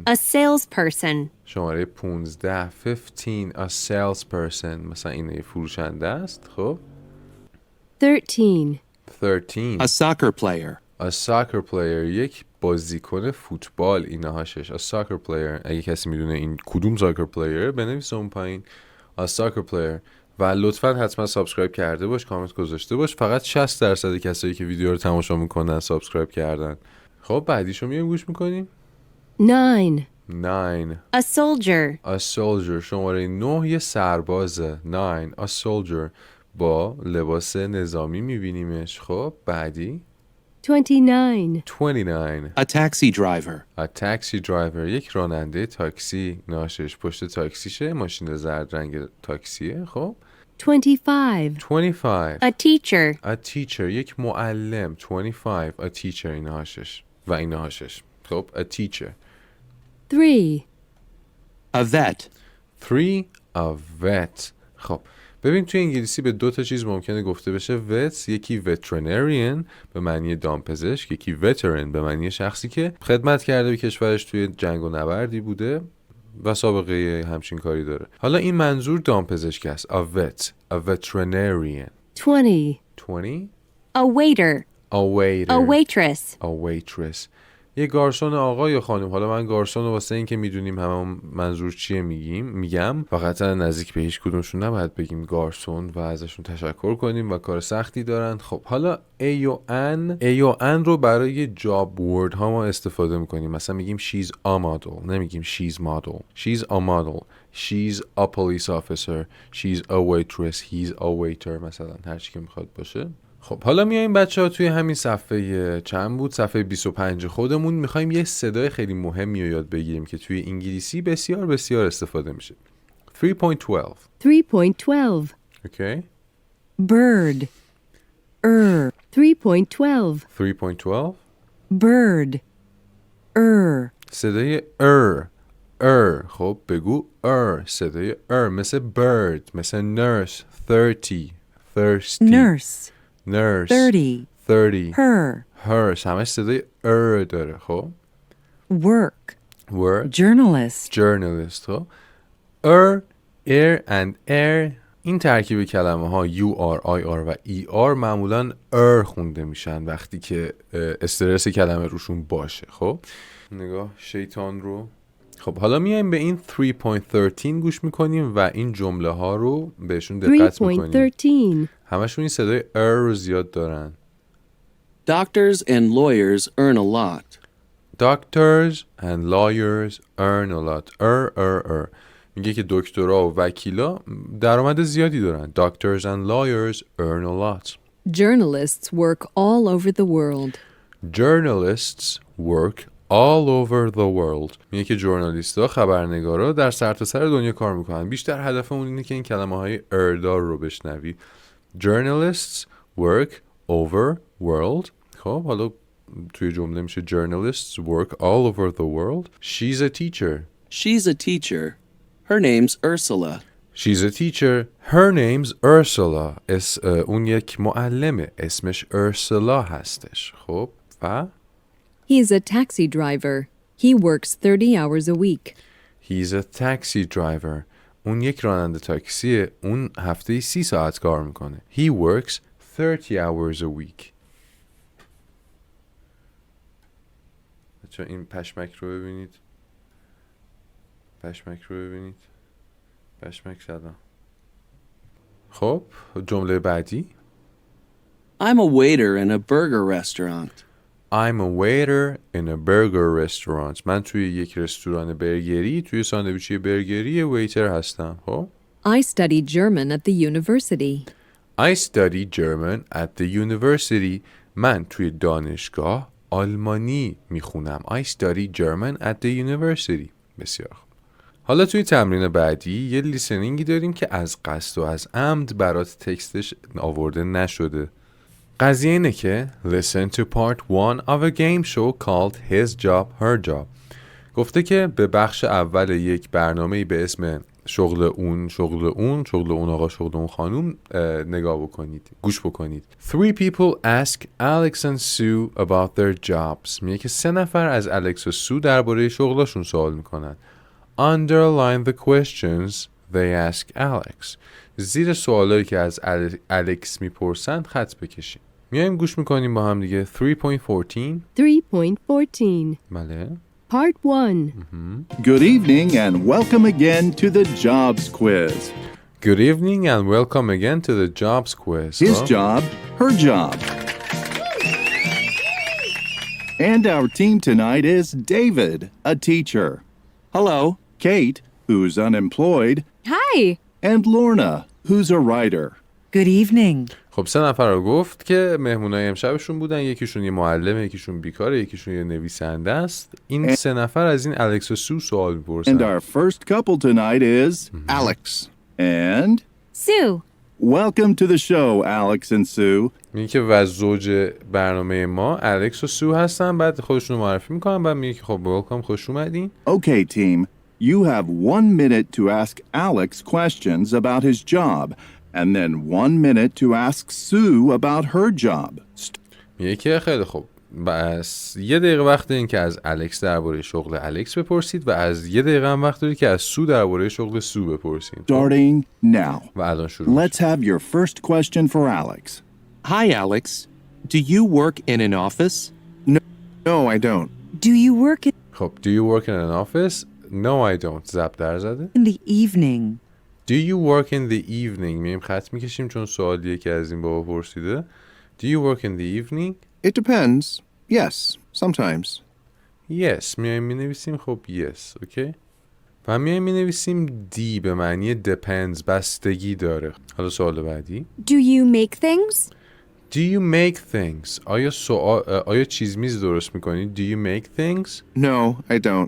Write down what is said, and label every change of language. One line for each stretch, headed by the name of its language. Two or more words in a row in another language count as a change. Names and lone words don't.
English: A salesperson.
Persian: شماره 15 15
English: A salesperson
Persian: مثلا این یه فروشنده است. خب 13. 13
English: A soccer player. A soccer player
Persian: یک بازیکن فوتبال. اینها شش.
English: A soccer player
Persian: اگه کسی میدونه این کدوم
English: soccer player
Persian: بنویسه اون پایین.
English: A soccer player.
Persian: و لطفا حتما سابسکرایب کرده باش، کامنت گذاشته باش. فقط 60% کسایی که ویدیو رو تماشا میکنن سابسکرایب کردن. خب بعدیشو میایم گوش میکنیم. 9. 9
English: A soldier. A soldier
Persian: شماره 9 یه سربازه. 9
English: A soldier
Persian: با لباس نظامی میبینیمش. خب بعدی 29. 29
English: A taxi driver. A taxi driver
Persian: یک راننده تاکسی. ناشش پشت تاکسیشه، ماشین زرد رنگ تاکسیه. خب 25. 25
English: A teacher. A teacher
Persian: یک معلم. 25
English: A teacher
Persian: اینها شش و اینها شش. خب
English: A teacher
Persian: 3.
English: A vet. 3 A vet.
Persian: خب ببین توی انگلیسی به دو تا چیز ممکنه گفته بشه vet. یکی veterinarian به معنی دامپزشک، یکی veteran به معنی شخصی که خدمت کرده به کشورش توی جنگ و نبردی بوده و سابقه همچین کاری داره. حالا این منظور دامپزشک است.
English: A vet A veterinarian. 20. 20 A waiter. A waiter A waitress.
Persian: A waitress یه گارسون آقا یا خانم. حالا من گارسون رو واسه این که میدونیم همه منظور چیه میگم، فقط نزدیک به هیچ کدومشون نباید بگیم گارسون و ازشون تشکر کنیم و کار سختی دارن. خب حالا A و N رو برای
English: job word
Persian: ها ما استفاده میکنیم. مثلا میگیم
English: she's a model،
Persian: نمیگیم
English: she's model. She's a model. She's a police officer. She's a waitress. He's a waiter
Persian: مثلا، هر چی که میخواد باشه. خب حالا میایم بچه ها توی همین صفحه چند بود؟ صفحه 25 خودمون میخوایم یه صدای خیلی مهمی رو یاد بگیریم که توی انگلیسی بسیار بسیار استفاده میشه. 3.12 3.12. اوکی.
English: Bird. 3.12. 3.12 Bird.
Persian: صدای خب بگو صدای مثل bird، مثل nurse.
English: 30 thirsty Nurse.
Persian: nurse 30 her همش صدای داره. خب
English: Work. work Journalist.
Persian: خب
English: air and air
Persian: این ترکیب کلمه ها UR IR و ER معمولا خونده میشن وقتی که استرس کلمه روشون باشه. خب نگاه شیطان رو. خب حالا میایم به این 3.13 گوش میکنیم و این جمله ها رو بهشون دقت میکنیم. 3.13. همشون این صدای رو زیاد دارن.
English: Doctors and lawyers earn a lot. Doctors and lawyers earn a lot.
Persian: میگه که دکترا و وکیلا درآمد زیادی دارن.
English: Doctors and lawyers earn a lot. Journalists work all over the world. Journalists work all over the world.
Persian: میگه که ژورنالیست‌ها، خبرنگارا در سرتاسر دنیا کار میکنن. بیشتر هدفمون اینه که این کلمه‌های اردار رو بشنوی.
English: Journalists work over world. خب حالا توی جمله میشه Journalists work all over the world. She's a teacher. She's a teacher. Her name's Ursula. She's a teacher. Her name's Ursula.
Persian: اون یک معلمه. اسمش ارسلا هستش. خب و
English: He's a taxi driver. He works 30 hours a week. He's a taxi driver.
Persian: اون یک راننده تاکسیه. اون هفته 30 ساعت کار میکنه.
English: He works 30 hours a week.
Persian: بچه این پشمک رو ببینید. پشمک زدم. خب جمله بعدی.
English: I'm a waiter in a burger restaurant. I'm a waiter in a burger restaurant.
Persian: من توی یک رستوران برگری، توی ساندویچی برگری ویتر هستم. خب
English: I study German at the university. I study German at the university.
Persian: من توی دانشگاه آلمانی میخونم.
English: I study German at the university.
Persian: بسیار خوب. حالا توی تمرین بعدی یه لیسنینگی داریم که از قصد و از عمد برات تکستش آورده نشده. قضیه اینه که
English: Listen to part 1 of a game show called His Job, Her Job.
Persian: گفته که به بخش اول یک برنامه‌ای به اسم شغل اون آقا، شغل اون خانوم نگاه بکنید، گوش بکنید.
English: 3 people ask Alex and Sue about their jobs.
Persian: میگه که 3 نفر از الکس و سو درباره شغلاشون سوال میکنن.
English: Underline the questions they ask Alex.
Persian: زیر سوالایی که از الکس میپرسن خط بکشیم. میایم گوش میکنیم با هم دیگه. 3.14 3.14. بله.
English: Part 1. Good evening and welcome again to the Jobs Quiz. Good evening and welcome again to the Jobs Quiz. His job, her job. And our team tonight is David, a teacher. Hello. Kate, who's unemployed. Hi. And Lorna, who's a writer. Good evening.
Persian: خب 3 نفر رو گفت که مهمونای امشبشون بودن. یکیشون یه معلمه، یکیشون بیکاره، یکیشون یه نویسنده است. این 3 نفر از این الکس و سو سوال
English: And
Persian: می‌پرسن.
English: our first couple tonight is Alex. and Sue. welcome to the show, Alex and Sue.
Persian: میگه که و زوج برنامه ما الکس و سو هستن. بعد خودشون رو معرفی میکنن. بعد میگه که خب welcome، خوش اومدین.
English: Okay, team. You have 1 minute to ask Alex questions about his job, and then 1 minute to ask Sue about her job.
Persian: میگه که خیلی خوب، بس 1 دقیقه وقت دارین که از الکس درباره شغل الکس بپرسید و از 1 دقیقه هم وقت دارید که از سو درباره شغل سو بپرسید.
English: Starting now.
Persian: و الان شروع.
English: Let's have your first question for Alex. Hi, Alex. Do you work in an office? No, I don't. Do you work خب do you work in an office? No, I don't.
Persian: زب در زده.
English: in the evening? Do you work in the evening؟
Persian: میایم خط میکشیم چون سوالیه که از این بابا پرسیده.
English: Do you work in the evening؟ It depends. Yes, sometimes. Yes.
Persian: میایم مینویسیم خب yes. اوکی. و میایم مینویسیم D به معنی depends، بستگی داره. حالا سوال بعدی.
English: Do you make things? Do you make things؟
Persian: آیا چیز میز درست میکنی؟
English: Do you make things؟ No, I don't.